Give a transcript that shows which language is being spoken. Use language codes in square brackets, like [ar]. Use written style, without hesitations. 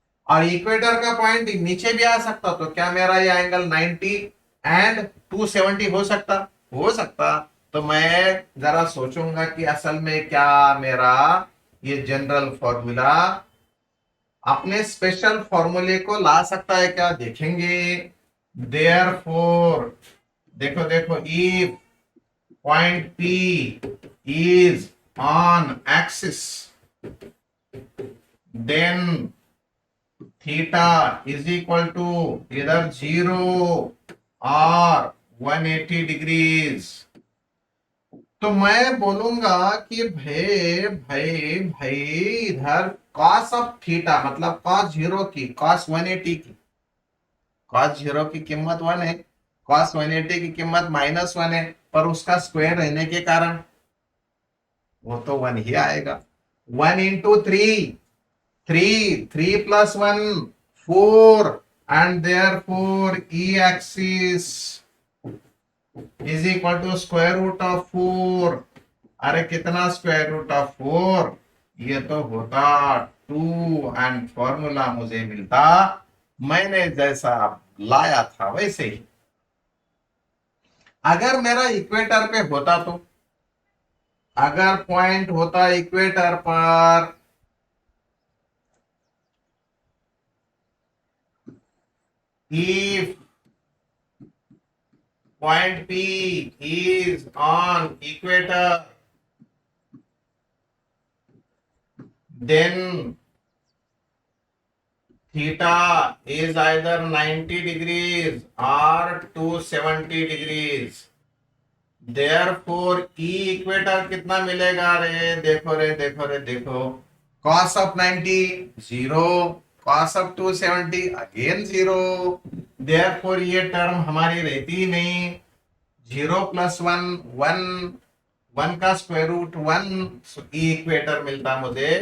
[hi] और इक्वेटर का पॉइंट नीचे भी आ सकता, तो क्या मेरा ये एंगल 90 एंड 270 हो सकता? हो सकता। तो मैं जरा सोचूंगा कि असल में क्या मेरा ये जनरल फॉर्मूला अपने स्पेशल फॉर्मूले को ला सकता है क्या? देखेंगे। [en] therefore, [hi] देखो देखो, [en] If point P is on axis, then theta is equal to either 0 or 180 degrees। [hi] तो मैं बोलूंगा कि भाई भाई भाई इधर cos ऑफ थीटा मतलब cos 0 की, cos 180 की, cos 0 की कीमत 1 है, cos 180 की कीमत -1 है, पर उसका स्क्वायर रहने के कारण वो तो 1 ही आएगा। [en] 1 into 3, 3 + 1 4, and therefore e axis is equal to square root of 4। [hi] अरे कितना [en] Square root of 4? [hi] ये तो होता 2 एंड फॉर्मूला मुझे मिलता मैंने जैसा लाया था वैसे ही। अगर मेरा इक्वेटर पे होता तो, अगर पॉइंट होता इक्वेटर पर, [en] if point P is on equator, then theta is either 90 degrees or 270 degrees. [hi] Therefore E equator कितना मिलेगा रे? देखो रे, देखो रे, देखो, cos of 90 zero, cos of 270 again zero. Therefore ये टर्म हमारी रहती ही नहीं। 0+1 1, 1 का स्क्वायर रूट 1, ई इक्वेटर मिलता मुझे।